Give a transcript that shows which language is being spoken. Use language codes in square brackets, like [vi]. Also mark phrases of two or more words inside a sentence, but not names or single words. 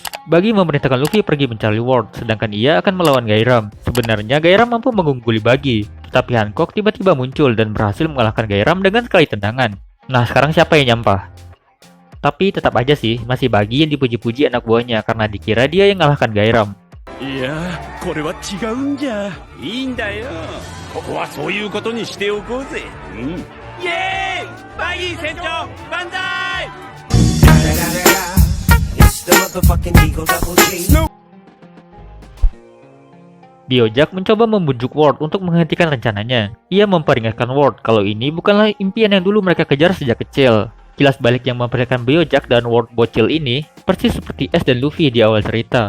[id] Buggy memerintahkan Luffy pergi mencari World, sedangkan ia akan melawan Gairam. Sebenarnya Gairam mampu mengungguli Buggy, tetapi Hancock tiba-tiba muncul dan berhasil mengalahkan Gairam dengan sekali tendangan. Nah, sekarang siapa yang nyampah? Tapi tetap aja sih, masih Buggy yang dipuji-puji anak buahnya karena dikira dia yang mengalahkan Gairam. Iya, [ja] これは違うんじゃ。いいんだよ。ここはそういうことにしておこうぜ。イエーイ！バギー船長、万歳！ [id] Biojack mencoba membujuk World untuk menghentikan rencananya. Ia memperingatkan World kalau ini bukanlah impian yang dulu mereka kejar sejak kecil. Kilas balik yang memperlihatkan Biojack dan World bocil ini persis seperti Ace dan Luffy di awal cerita.